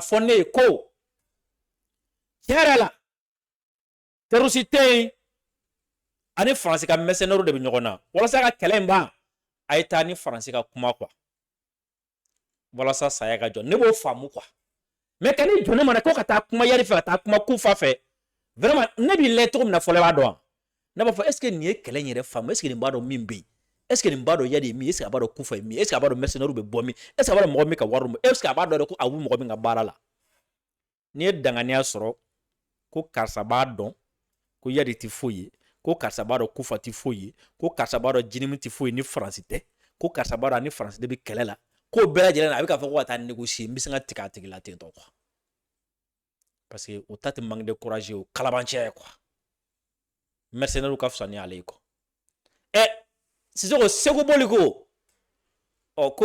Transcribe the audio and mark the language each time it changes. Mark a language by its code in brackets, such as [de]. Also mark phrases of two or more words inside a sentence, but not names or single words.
[bm] fɔ ne ye ko tiɲɛ yɛrɛ la terroriste tɛ yen ani Faransi ka mercenaires de bɛ ɲɔgɔn na walasa ka kɛlɛ in ban a ye taa ni Faransi ka kuma quoi walasa saya ka jɔ ne b'o faamu quoi mais ka ni jɔ ne ma ko ka taa kuma yari fɛ ka taa kuma kufa fɛ vraiment ne b'i lajɛ cogo min na fɔlɔ i b'a dɔn wa ne b'a fɔ [fr] est ce que [bm] nin ye kɛlɛ in yɛrɛ faamu [fr] est ce que [bm] nin b'a dɔn min bɛ yen [fr] est ce que [bm] nin b'a dɔn yari ye min [fr] est ce que [bm] a b'a dɔn kufa ye min [fr] est ce que [bm] a b'a dɔn mercenaires bɛ bɔ min [fr] est ce que [bm] a b'a dɔn mɔgɔ min ka wari [fr] est ce que [bm] a b'a dɔn ko a bɛ mɔgɔ min ka baara la n'i ye danganiya sɔrɔ ko karisa b'a dɔn ko yari tɛ foyi ye ko karisa b'a dɔn kufa tɛ foyi ye ko karisa b'a dɔn jinimi tɛ foyi ni Faransi tɛ ko karisa b'a dɔn ani Faransi de bɛ kɛlɛ la ko bɛɛ lajɛlen na a bɛ k'a fɔ ko ka taa négocier n bɛ se ka tigɛ a tigi la ten tɔ quoi [fr] parce que [bm] o ta tɛ [fr] manque de courage [bm] o kalabanciya ye quoi mercenaires ka fisa ni ale ye quoi Sisoko Segu boli ko ko